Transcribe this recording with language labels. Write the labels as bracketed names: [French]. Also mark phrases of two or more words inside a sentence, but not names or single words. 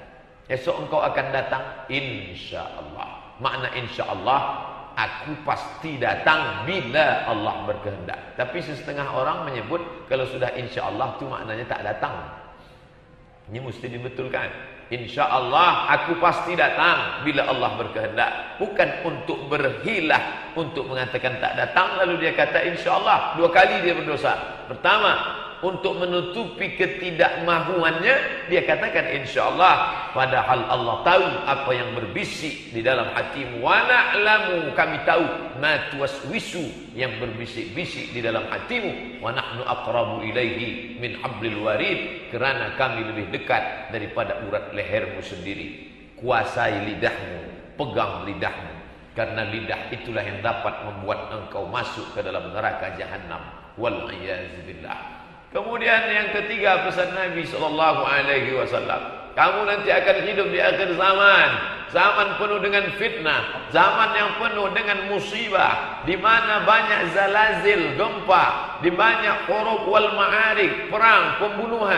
[Malay] Esok engkau akan datang insyaallah. Makna insyaallah, aku pasti datang bila Allah berkehendak. Tapi setengah orang menyebut kalau sudah insya Allah itu maknanya tak datang. Ini mesti dibetulkan. Insya Allah aku pasti datang bila Allah berkehendak. Bukan untuk berhilah, untuk mengatakan tak datang lalu dia kata insya Allah. 2 kali dia berdosa. Pertama, untuk menutupi ketidakmahuannya dia katakan insyaallah, padahal Allah tahu apa yang berbisik di dalam hatimu. [Arabic] وَنَعْلَمُ, [Malay] kami tahu [Arabic] مَا تُوَسْوِسُ, [Malay] yang berbisik-bisik di dalam hatimu. [Arabic] وَنَحْنُ أَقْرَبُ إِلَيْهِ مِنْ حَبْلِ الْوَرِيدِ, [Malay] kerana kami lebih dekat daripada urat lehermu sendiri. Kuasai lidahmu, pegang lidahmu, karena lidah itulah yang dapat membuat engkau masuk ke dalam neraka jahanam. [Arabic] والعياذ بالله. [Malay] Kemudian yang ketiga pesan Nabi SAW, kamu nanti akan hidup di akhir zaman, zaman penuh dengan fitnah, zaman yang penuh dengan musibah, di mana banyak zalazil, gempa, di banyak [Arabic] حروب والمعارك, [Malay] perang, pembunuhan.